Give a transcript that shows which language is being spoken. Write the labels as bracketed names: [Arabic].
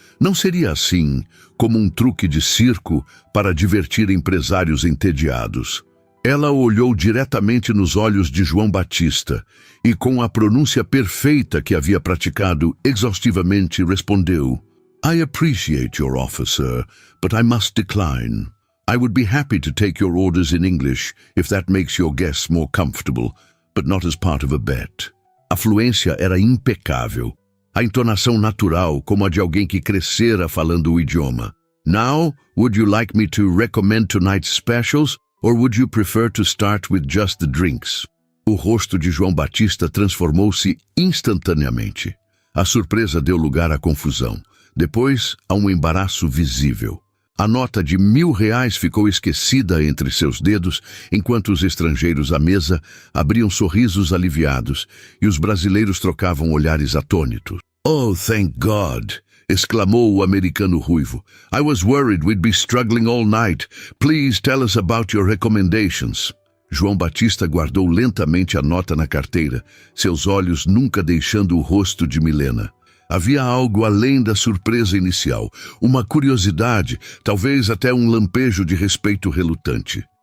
[Portuguese] Não seria assim, como um truque de circo para divertir empresários entediados. Ela olhou diretamente nos olhos de João Batista e, com a pronúncia perfeita que havia praticado exaustivamente, respondeu: [English] I appreciate your offer, sir, but I must decline. I would be happy to take your orders in English if that makes your guests more comfortable, but not as part of a bet. [Portuguese] A fluência era impecável. A entonação natural, como a de alguém que crescera falando o idioma. [English] Now, would you like me to recommend tonight's specials, or would you prefer to start with just the drinks? [Portuguese] O rosto de João Batista transformou-se instantaneamente. A surpresa deu lugar à confusão. Depois, a um embaraço visível. A nota de R$1.000 ficou esquecida entre seus dedos, enquanto os estrangeiros à mesa abriam sorrisos aliviados e os brasileiros trocavam olhares atônitos. [English] Oh, thank God! [Portuguese] Exclamou o americano ruivo. [English] I was worried we'd be struggling all night. Please tell us about your recommendations. [Portuguese] João Batista guardou lentamente a nota na carteira, seus olhos nunca deixando o rosto de Milena. Havia algo além da surpresa inicial, uma curiosidade, talvez até um lampejo de respeito relutante.